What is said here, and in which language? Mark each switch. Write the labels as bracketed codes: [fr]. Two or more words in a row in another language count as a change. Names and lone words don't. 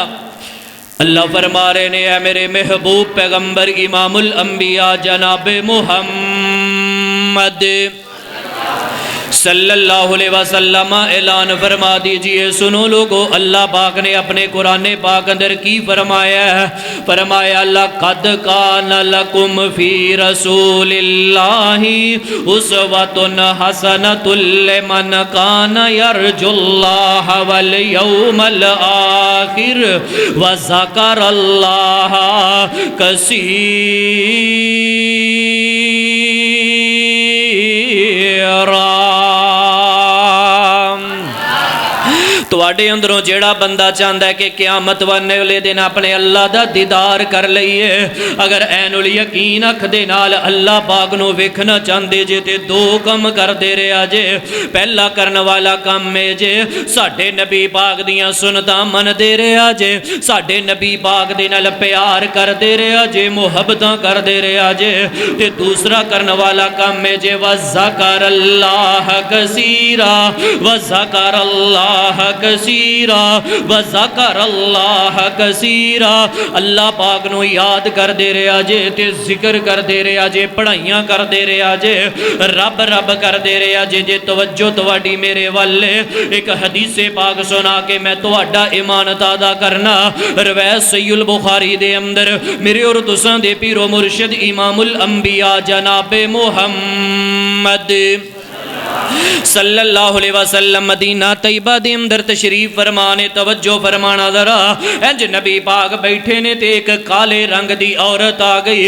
[pa] اللہ فرما رہے نے اے میرے محبوب پیغمبر امام الانبیاء جناب محمد [ar] صلی اللہ علیہ وسلم [pa] اعلان فرما دیجئے، سنو لوگو اللہ پاک نے اپنے قرآن پاک اندر کی فرمایا ہے؟ [ar] فرمایا لَقَدْ كَانَ لَكُمْ فِي رَسُولِ اللَّهِ أُسْوَةٌ حَسَنَةٌ لِمَنْ كَانَ يَرْجُو اللَّهَ وَالْيَوْمَ الْآخِرَ وَذَكَرَ اللَّهَ كَثِيرًا۔ [pa] تو آڈے اندروں جیڑا بندہ چاہندہ ہے کہ قیامت والے دن اپنے اللہ دا دیدار کر لئیے، اگر این الیقین اکھ دے نال اللہ پاک نو ویکھنا چاہندے جے تے 2 کم کر دے رہے آجے۔ پہلا کرن والا کام میں جے ساڑھے نبی پاک دیاں سنتاں من دے رہے آجے، ساڑھے نبی پاک دے نال پیار کر دے رہے آجے، محبتاں کر دے رہے آجے۔ تے دوسرا کرن والا کام میں جے [ar] وَذَّكَرَ اللَّهَ كَثِيرًا وَذَّكَرَ اللَّهَ کثیرا وذکر اللہ کثیرا، [pa] اللہ پاک نو یاد کر دے رہے آجے تے ذکر کر دے رہے آجے، پڑھائیاں کر دے رہے آجے، رب رب کر دے رہے آجے۔ جے توجہ تواڈی میرے والے ایک حدیث پاک سنا کے میں تواڈا ایمان تازہ کرنا، روایت صحیح البخاری دے اندر میرے اور تساں دے پیر و مرشد امام الانبیاء جناب محمد [ar] صلی اللہ علیہ وسلم [pa] مدینہ طیبہ دے اندر تشریف فرمانے، توجہ فرمانا ذرا، انج نبی پاک بیٹھے نے تے ایک کالے رنگ دی عورت آ گئی۔